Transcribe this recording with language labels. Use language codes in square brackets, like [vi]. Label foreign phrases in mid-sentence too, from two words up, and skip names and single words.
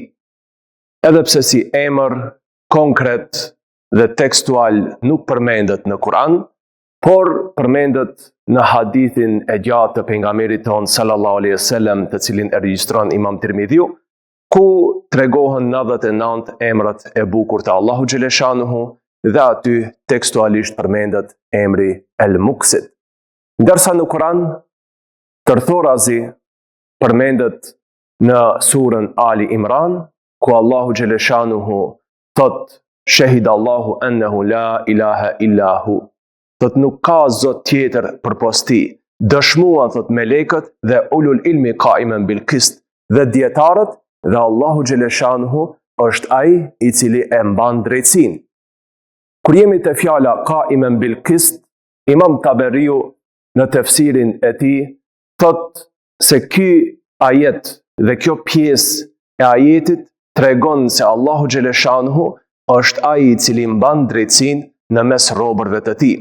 [sq] Edhe pse si emër konkret dhe tekstual nuk përmendet në Kur'an, por përmendet në hadithin e gjatë të pejgamberit ton [ar] صلى الله عليه وسلم, [sq] të cilin e regjistron Imam Tirmidhiu, ku tregohen 99 emrat e bukur të Allahu xhaleshanuhu dhe aty tekstualisht përmendet emri El Muqsit. Ndërsa në Kur'an tërthorazi përmendet në surën Ali Imran, ku Allahu xhaleshanuhu thot [ar] شهد الله أنه لا إله إلا هو. [sq] Thot nuk ka zot tjetër përpos tij. Dëshmuan thot melekët dhe [ar] أولو العلم قائما بالقسط, [sq] dhe dietarët, dhe Allahu xhaleshanuhu është ai I cili e mban drejtësinë. Kur jemi te fjala [ar] قائما بالقسط, [sq] Imam Taberiu në tefsirin e tij thot se ky ajet dhe kjo pjesë e ajetit tregon se Allahu xhaleshanuhu është ai I cili mban drejtësinë në mes robërve të tij.